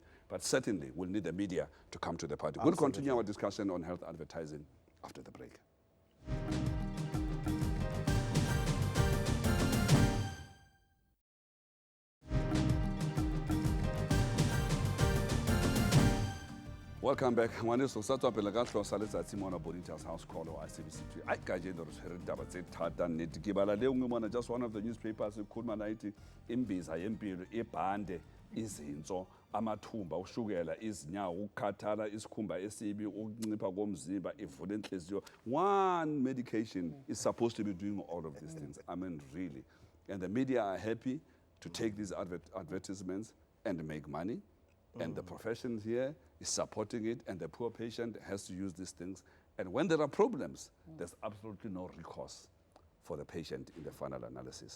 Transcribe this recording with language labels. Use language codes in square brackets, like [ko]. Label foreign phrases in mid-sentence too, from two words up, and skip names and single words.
[en] But certainly, we'll need the media to come to the party. We'll continue our discussion on health advertising after the break. Welcome back. [st] Ngwaneso sa tswa pele ka hlosa letsatsi mona Bonitas house call or SABC 2. Ai ka jeno re tshwere taba tse thata nnete ke bala le ngwe mona, [en] just one of the newspapers [zu] ekhuluma nayithi imbiza yempilo ibhande izinso amathumba ushukela izinyawo ukukhathala isikhumba esibi ukuncipha komzimba ivule inhliziyo. [en] One medication is supposed to be doing all of these things. I mean, really. And the media are happy to take these advertisements and make money. And the profession here is supporting it, and the poor patient has to use these things. And when there are problems, there's absolutely no recourse for the patient in the final analysis.